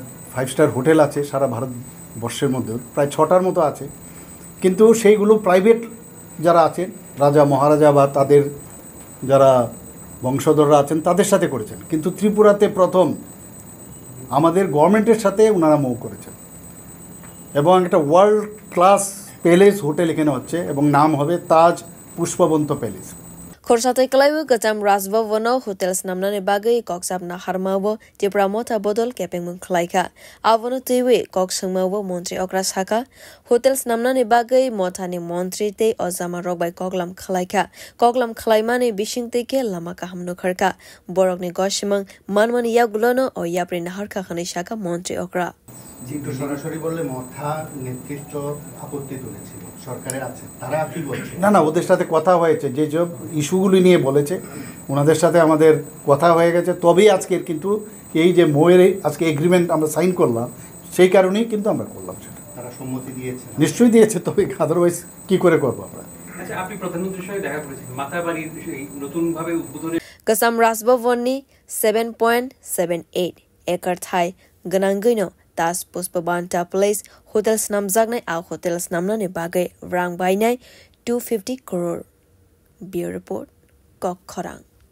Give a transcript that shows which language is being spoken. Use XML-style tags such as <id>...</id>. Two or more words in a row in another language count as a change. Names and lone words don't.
<bn>5</bn> <en>star hotel</en> <bn>আছে সারা ভারতবর্ষের মধ্যে প্রায় 6টার মতো আছে কিন্তু সেইগুলো প্রাইভেট যারা আছেন রাজা মহারাজা বা তাদের যারা বংশধররা আছেন তাদের সাথে করেছেন কিন্তু ত্রিপুরাতে প্রথম আমাদের গভর্নমেন্টের সাথে ওনারা মৌ করেছেন এবং একটা</bn> <en>world class palace hotel</en> <bn>এখানে হচ্ছে এবং নাম হবে তাজ পুষ্পবন্ত প্যালেস</bn> <trp>Khorsate Kalaiwu Kacham Rasbavono Hotels namnani bagai koksap na harmawo Tripura motha bodol kepengmung khlaika avono tiwe koksangmawo montri okra saka Hotels namnani bagai mothani montri te ozama rokbai koklam khlaimani bishingte ke lama kahamno kharka borokni goshimang manmani yagulono o yapri naharka khani saka montri okra</trp> <bn>যেহেতু সরাসরি বললে মথা নেতৃত্ব আপত্তি তুলেছিল সরকারের আছে তারা কি বলছে না ওদের সাথে কথা হয়েছে যে সব ইস্যুগুলি নিয়ে বলেছে ওনাদের সাথে আমাদের কথা হয়ে গেছে তবেই আজকের কিন্তু এই যে মোয়ের আজকে এগ্রিমেন্ট আমরা সাইন করলাম সেই কারণেই কিন্তু আমরা করলাম সেটা তারা সম্মতি দিয়েছে নিশ্চয়ই দিয়েছে তবে আদারওয়াইজ কি করে করব আমরা আচ্ছা আপনি প্রধানমন্ত্রীর সঙ্গে দেখা করেছেন মাতাবাড়ির নতুন ভাবে উদ্বোধনে</bn> <trp>Kasam Rasbavoni 7.78 একর থাই ganangino Tas Puspabanta Place Hotels namjaknai a hotels namnani bagai rang bainai 250 crore.</trp> <en>Bureau report</en> <trp>Kok Khorang.</trp>